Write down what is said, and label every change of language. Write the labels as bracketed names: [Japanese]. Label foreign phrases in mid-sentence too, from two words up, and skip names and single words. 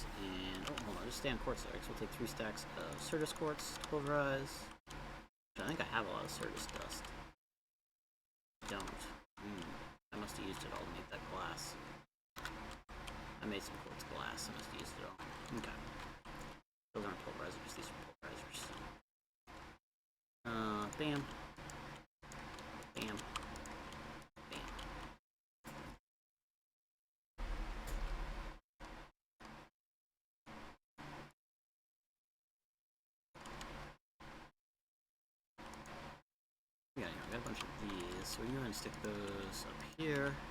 [English] And oh, hold on, just stay on quartz there. So we'll take 3 stacks of Certus quartz to pulverize. I think I have a lot of Certus dust. Don't. I must have used it all to make that glass. I made some quartz glass. I must have used it all. Okay. Those aren't pulverizers. These are pulverizers. Bam. Bam. Bam. Yeah, I got a bunch of these, so we can go ahead and stick those up here.